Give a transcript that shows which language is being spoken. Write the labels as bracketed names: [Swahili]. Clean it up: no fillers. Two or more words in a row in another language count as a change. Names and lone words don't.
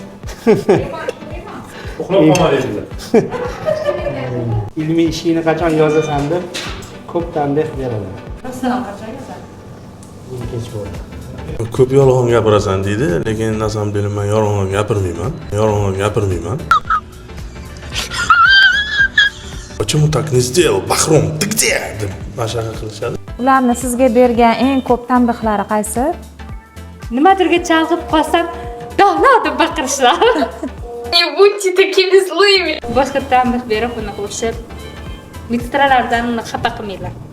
[Uzbek] Ilmiy ishingni qachon yozasan deb ko'p tanbeh beradi. Kech bo'ldi. Ko'p yolg'on gapirasan deydi, lekin [Russian] на самом деле [Uzbek] men yolg'on gapirmayman. [Russian] Почему так не сделал? Bahrom, ты где? [Uzbek] deb mashaqa qilishadi. Ularni sizga bergan eng ko'p tanbehlari qaysi? Nimadirga chalg'ib qolsam, "Dono" deb baqirishlar. [Russian] Не будьте такими злыми. [Uzbek] Boshqa tanbeh berib, unaqa urishib, ministrlardan xafa qilmaylar.